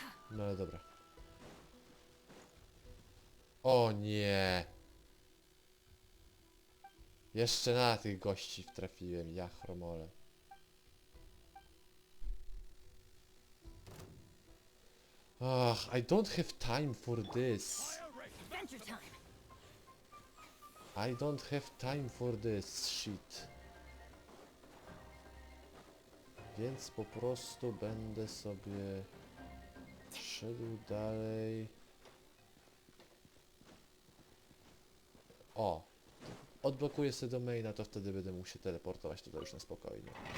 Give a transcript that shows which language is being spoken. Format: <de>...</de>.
<pl>No ale dobra. O nie! Jeszcze na tych gości trafiłem, ja chromole.</pl> <en>Ach, I don't have time for this. I don't have time for this shit.</en> <pl>Więc po prostu będę sobie szedł dalej. O! Odblokuję sobie domaina, to wtedy będę mógł się teleportować tutaj już na spokojnie.</pl>